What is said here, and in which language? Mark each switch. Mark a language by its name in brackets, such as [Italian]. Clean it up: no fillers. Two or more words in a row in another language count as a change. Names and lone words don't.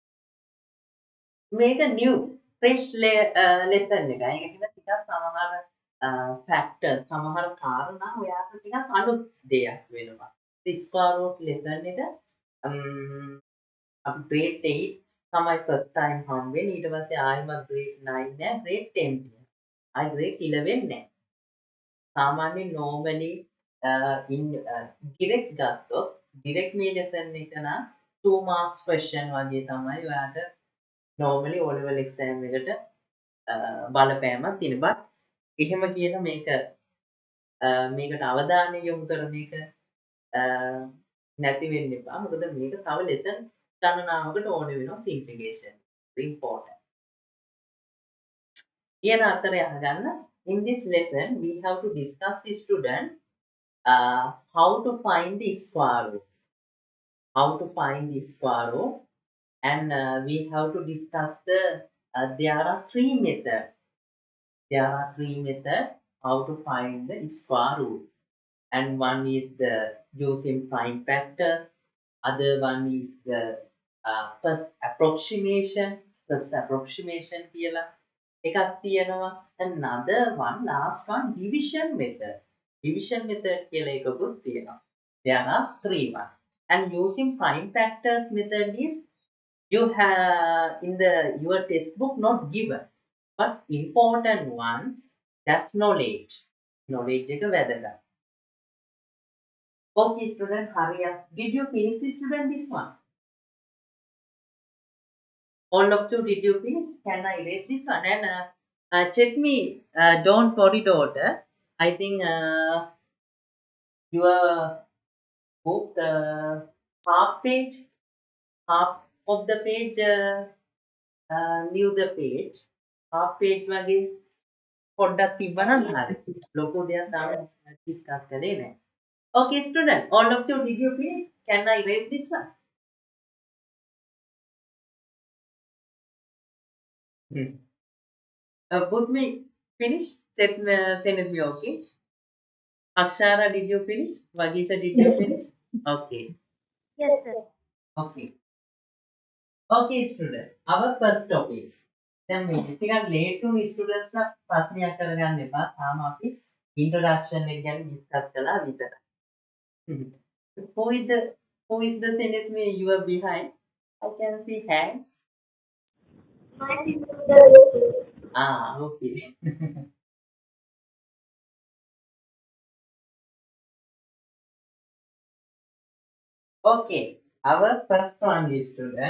[English] Make a new fresh lesson [Sinhala] එක. ඒක කියලා ටිකක් සමහර factors සමහර කාරණා ඔයාට ටිකක් අලුත් දෙයක් වෙනවා. [English] The square root lesson [Sinhala] එක අපි [English] grade 8 තමයි first time [Sinhala] හම්බෙන්නේ. ඊට පස්සේ ආයෙමත් grade 9 නෑ grade 10 තියෙනවා. ආයෙ grade 11 නෑ. සාමාන්‍යයෙන් normally in direct ගත්තොත් direct මේ lesson එක නම් [English] 2 marks question [Sinhala] වගේ තමයි ඔයාට normally [English] O level exam [Sinhala] එකට බලපෑමක් තියෙන. but එහෙම කියන මේකට අවධානය යොමු කරන එක නැති වෙන්න එපා. මොකද මේක තව lesson ගණනාවකට ඕනේ වෙනවා simplification. [English] important. [Sinhala] කියන අතරේ අහගන්න [English] in this lesson we have to discuss the student how to find the square root. How to find the square root, and we have to discuss there are 3 methods. There are 3 methods how to find the square root. And one is the using prime factors, other one is the first approximation [Sinhala] කියලා එකක් තියෙනවා. [English] Another one, last one, division method [Sinhala] කියලා එකකුත් තියෙනවා. [English] There are 3 ones. And using prime factors method is you have in your textbook not given, but important one, that's knowledge [Sinhala] එක වැදගත්. [English] Okay, student, hurry up. Did you finish, student, this one? All of you, did you finish? Can I read this one? And check me. Don't worry, daughter. I think your book, half of the page, new the page. Half page [Sinhala] වගේ පොඩ්ඩක් තිබ්බනම් හරි. ලොකු දෙයක් තාම discuss කරේ නැහැ. [English] Okay, student, all of you, did you finish? Can I read this one? Both me finish? Send it me, okay? Akshara, did you finish? Vagita, did you finish? Okay. Yes, sir. Okay. Okay, student. Our first topic. [Sinhala] දැන් මේ ටිකක් [English] late to students [Sinhala] ලා ප්‍රශ්නයක් කරගන්න එපා. තාම අපි introduction එක ගැන discuss කළා විතරයි. [English] Who is the sentence me you are behind? I can see hand. My sister. Okay. Okay, our first one is student.